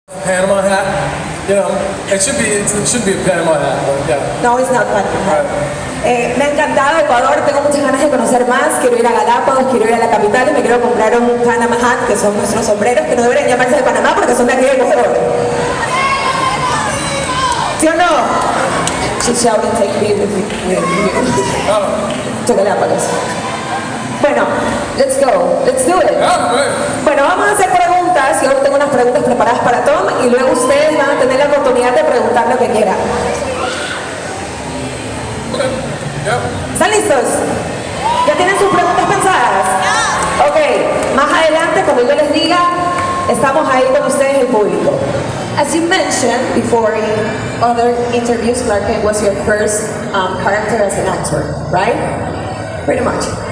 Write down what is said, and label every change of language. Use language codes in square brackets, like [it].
[en] Panama hat, you know, it should be a Panama hat, but yeah. No, it's not Panama hat. [es] Me ha encantado Ecuador, tengo muchas ganas de conocer más, quiero ir a Galápagos, quiero ir a la capital y me quiero comprar un Panama hat, que son nuestros sombreros, que no deberían llamarse de Panamá porque son de aquí de Ecuador. ¿Sí o no? [en] She shouted, take me with you. To Galápagos. Bueno, let's go, let's do it. [es] Bueno, vamos a hacer preguntas, yo tengo unas preguntas preparadas para Tom y luego ustedes van a tener la oportunidad de preguntar lo que quieran. ¿Están listos? ¿Ya tienen sus preguntas pensadas? Ok, más adelante, cuando yo les diga, estamos ahí con ustedes, el público. [en] As you mentioned before in other interviews, Clark Kent was your first character as an actor, right? Pretty much.